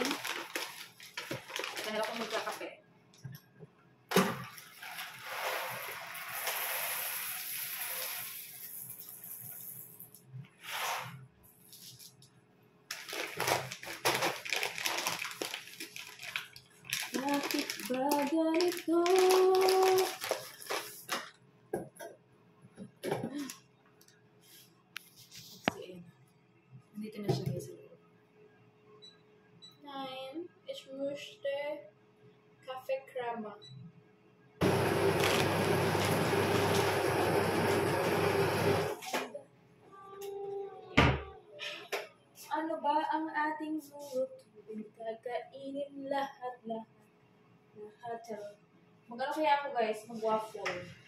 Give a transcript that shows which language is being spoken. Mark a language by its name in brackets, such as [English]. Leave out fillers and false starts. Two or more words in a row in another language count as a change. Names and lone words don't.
[Filipino] Dahil ako magkakape. Bakit ba ganito? Nandito na siya guys. [German] Nein, ich möchte Kaffee Crema. [Filipino] Ano ba ang ating lulutuin? Kakainin lahat. Mag-ano kaya ako guys? Mag-waffle.